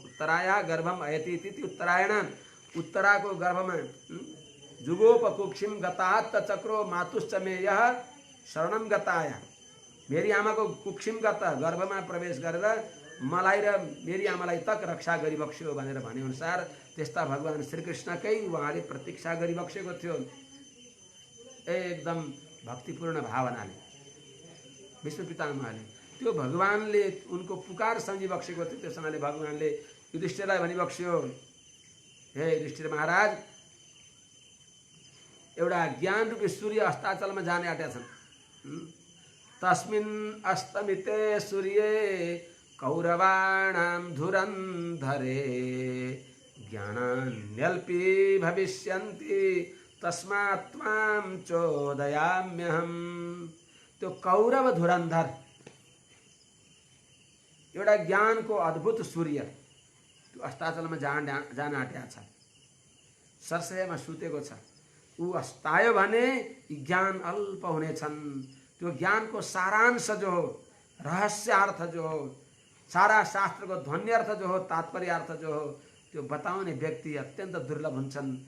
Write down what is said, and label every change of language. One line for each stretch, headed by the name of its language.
Sanskrit: उत्तराया गर्भम अयति इति उत्तरायण,
Nepali: उत्तराको गर्भमा
Sanskrit: जुगोपकुक्षिम गतात् चक्रो मातुश्च मे यः शरणम गताया,
Nepali: मेरी आमाको कुक्षिम गत गर्भमा प्रवेश गरेर मलाई र मेरी आमालाई तक रक्षा गरिबक्स्यो भनेर भनेअनुसार त्यस्ता भगवान श्रीकृष्णकै उहाँले प्रतीक्षा गरिबक्सेको थियो एकदम भक्तिपूर्ण भावनाले। विष्णु पितामहले त्यो भगवानले उनको पुकार सम्झिबक्सेको थियो। त्यस हुनाले भगवानले युधिष्ठिरलाई भनिबक्स्यो, हे युधिष्ठिर महाराज, एउटा ज्ञान रूपी सूर्य अस्ताचलमा जाने आँटेका छन्।
Sanskrit: तस्मिन् अस्तमिते सूर्ये कौरवाणां धुरन्धरे ज्ञानान्यल्पी भविष्यन्ति तस्मात् त्वां चोदयाम्यहम्।
Nepali: त्यो कौरव धुरन्धर एउटा ज्ञानको अद्भुत सूर्य त्यो अस्ताचलमा जान आँटेको छ, सरसयमा सुतेको छ। ऊ अस्तायो भने ज्ञान अल्प हुनेछन्। त्यो ज्ञानको सारांश जो हो, रहस्यार्थ जो हो, सारा शास्त्रको ध्वन्यर्थ जो हो, तात्पर्यार्थ जो हो, त्यो बताउने व्यक्ति अत्यन्त दुर्लभ हुन्छन्।